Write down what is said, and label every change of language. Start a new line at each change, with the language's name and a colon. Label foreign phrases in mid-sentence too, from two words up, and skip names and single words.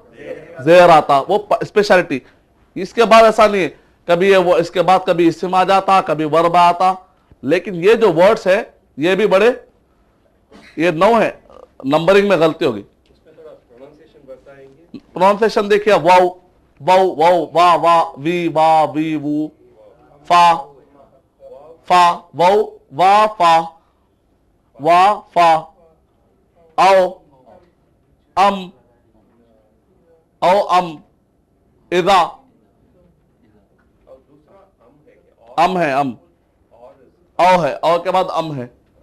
Hindi: जेर आता। वो स्पेशलिटी। इसके बाद ऐसा नहीं है, कभी ये वो इसके बाद कभी इस्म आ जाता, कभी वर्ब आता। लेकिन ये जो वर्ड्स है ये भी बड़े, ये 9 है, नंबरिंग में गलती होगी। प्रोनाउंसिएशन देखिए, वाउ, वाउ, वाउ, वा, वा, वी, वा, वी, वू, फा, फा, वाउ, वा, फा, वा, फा, आओ, अम, इदा, अम है, औ है, औ के बाद अम है।